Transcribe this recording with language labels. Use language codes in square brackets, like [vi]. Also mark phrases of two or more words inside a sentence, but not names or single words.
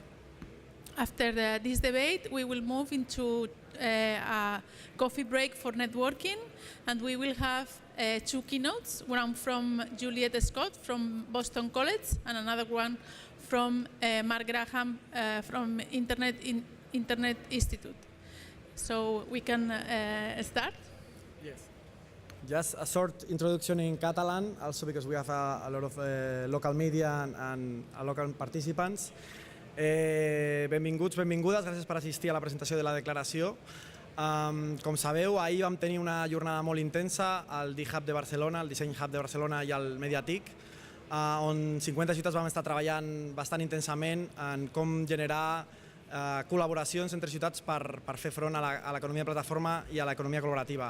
[en] After this debate, we will move into a coffee break for networking, and we will have two keynotes, one from Juliet Schor from Boston College, and another one from Mark Graham from Internet Institute. So we can start? Yes. Just a short introduction in Catalan, also because we have a lot of local media and local participants. [ca] Benvinguts, benvingudes, gràcies per assistir a la presentació de la declaració. Com sabeu, ahir vam tenir una jornada molt intensa al D-Hub de Barcelona, el Design Hub de Barcelona i al Mediatic, on 50 ciutats vam estar treballant bastant intensament en com generar col·laboracions entre ciutats per fer front a l'economia de plataforma i a l'economia col·laborativa.